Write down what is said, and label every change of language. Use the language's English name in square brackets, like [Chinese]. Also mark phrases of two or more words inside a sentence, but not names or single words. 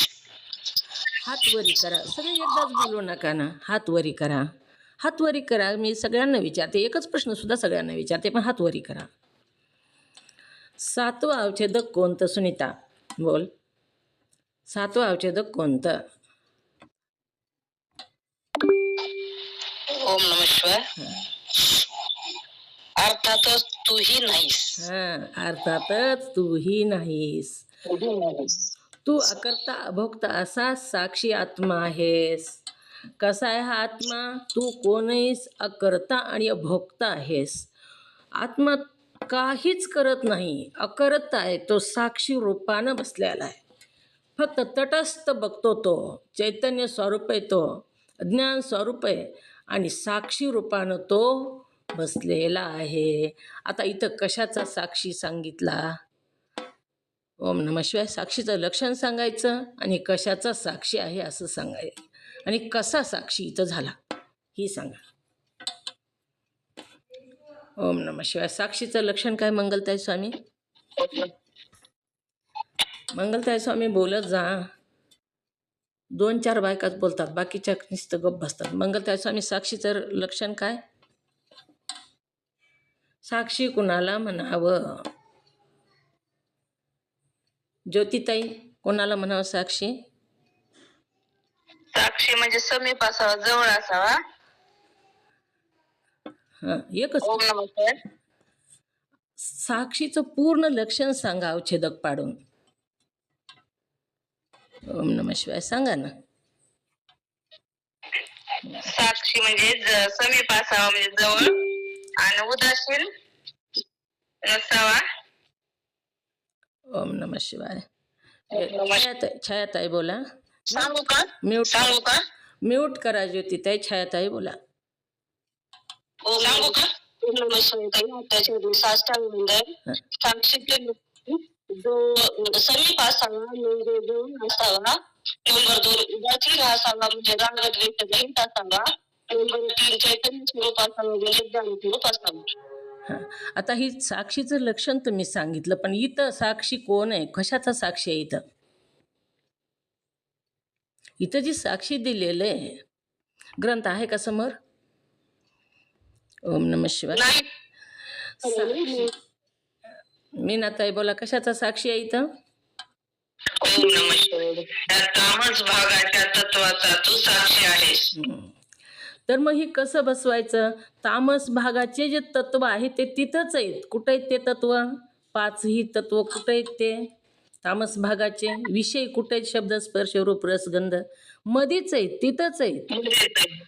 [Marathi] हात वरी करा. सगळे एकदाच बोलू नका ना. हात वरी करा, हात वरी करा. मी सगळ्यांना विचारते, एकच प्रश्न सुद्धा सगळ्यांना विचारते, पण हात वरी करा. 7वं औषधक कोणतं? सुनीता बोल. 7वं औषधक कोणतं? [Sanskrit] ओम नमः शिवाय. [Marathi] अर्थातच तूही नाहीस. हां, अर्थातच तूही नाहीस. तू अकर्ता अभोक्ता असा साक्षी आत्मा आहेस. कसा आहे हा आत्मा? तू कोणीस अकर्ता आणि अभोक्ता आहेस. आत्मा काहीच करत नाही, अकरत आहे. तो साक्षी रूपानं बसलेला आहे. फक्त तटस्थ बघतो तो. चैतन्य स्वरूप आहे तो, ज्ञान स्वरूप आहे आणि साक्षी रूपानं तो बसलेला आहे. आता इथं कशाचा साक्षी सांगितला? [Sanskrit] ओम नमः शिवाय [Marathi] साक्षीचं लक्षण सांगायचं आणि कशाचा साक्षी आहे असं सांगायचं. आणि कसा साक्षी इथं झाला ही सांगा. [Sanskrit] ओम नमः शिवाय [Marathi] साक्षीचं लक्षण काय मंगलताई स्वामी? मंगलताई स्वामी बोलत जा. 2-4 बायकाच बोलतात, बाकीच्या नुसतं गप्प बसतात. मंगलताई स्वामी साक्षीचं लक्षण काय? साक्षी कुणाला म्हणावं? ज्योतिताई कोणाला म्हणावं साक्षी? साक्षी म्हणजे समीप असावा, जवळ असावा. हां, एकच. ओम नमस्कार. साक्षीचं पूर्ण लक्षण सांगा अवच्छेदक पाडून. [Sanskrit] ओम नमः शिवाय [Marathi] सांगा ना. साक्षी म्हणजे समीप असावा, म्हणजे जवळ, आणि उदासीन नसावा. [Sanskrit] ओम नमः शिवाय. [Marathi] नमस्कार. छायाताई बोला. सांगू का? म्यूट सांगू का? म्यूट करा ज्योतिताई. छायाताई बोला. सांगू का? नमस्कार. साष्टांग वंदन. साक्षीचे जो समीप असावा म्हणजे जवळ असावा. नंबर 2 उदासीन असावा म्हणजे रागद्वेष रहित असावा. नंबर 3 चैतन्य स्वरूप असावा म्हणजे ज्ञान स्वरूप असावा. हां, आता ही साक्षीचं लक्षण तुम्ही सांगितलं, पण इथं साक्षी कोण आहे? कशाचा साक्षी आहे इथं? इथं जी साक्षी दिलेलं आहे, ग्रंथ आहे का समोर? [Sanskrit] ओम नमः शिवाय. [Marathi] नाही. मीनाताई बोला, कशाचा साक्षी आहे इथं? [Sanskrit] ओम नमः शिवाय. [Marathi] त्या तामस भागाच्या तत्वाचा तू साक्षी आहेस. तर मग ही कसं बसवायचं? तामस भागाचे जे तत्व आहे ते तिथंच आहेत. कुठं आहेत ते तत्व? 5ही तत्व कुठं आहेत ते? तामस भागाचे विषय कुठे आहेत? शब्द स्पर्श रूप रस गंध मधीच आहेत, तिथंच आहेत.